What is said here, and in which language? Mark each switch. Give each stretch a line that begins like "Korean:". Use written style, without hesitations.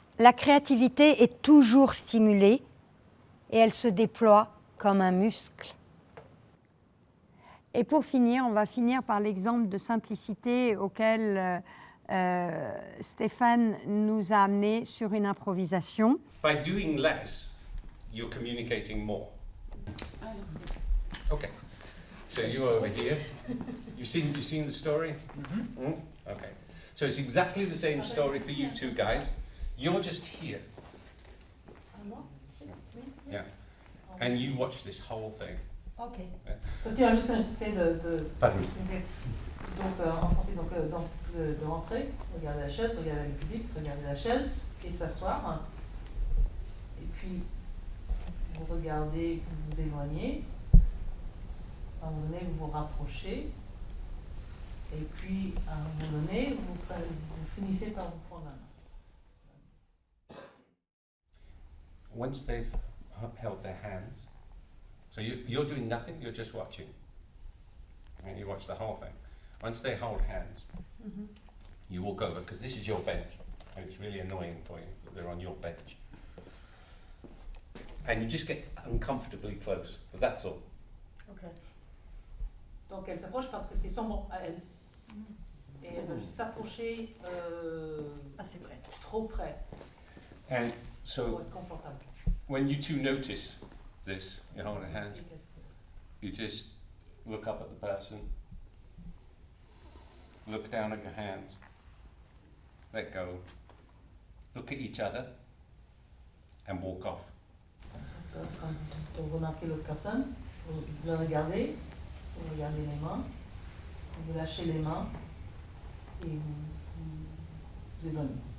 French: La créativité est toujours stimulée et elle se déploie comme un muscle. Et pour finir, on va finir par l'exemple de simplicité auquel Stéphane nous a amené sur une improvisation.
English: By doing less, you're communicating more. Okay. So you're over here. You've seen the story? Mm-hmm. Mm? Okay. So it's exactly the same story for you two guys. You're just here. Yeah. And you watch this whole thing. Ok.
French: Parce qu'il y a juste un essai de donc en français, donc de rentrer, regarder la chaise, regarder le public, regarder la chaise et s'asseoir. Et puis vous regardez, vous vous éloignez. À un moment donné, vous vous rapprochez. Et puis à un moment donné, vous finissez par vous prendre la main.
English: Once they've held their hands, so you're doing nothing, you're just watching. And you watch the whole thing. Once they hold hands, you walk over, because this is your bench, and it's really annoying for you that they're on your bench. And you just get uncomfortably close, but that's all. Ok.
French: Donc elle s'approche parce que c'est son mot à elle. Et elle va juste s'approcher assez près, trop près.
English: And so,
French: pour être confortable.
English: When you two notice this, you're holding hands, you just look up at the person, look down at your hands, let go, look at each other, and walk off.
French: Quand vous remarquez l'autre personne, vous la regardez, vous regardez les mains, vous lâchez les mains et vous éloignez.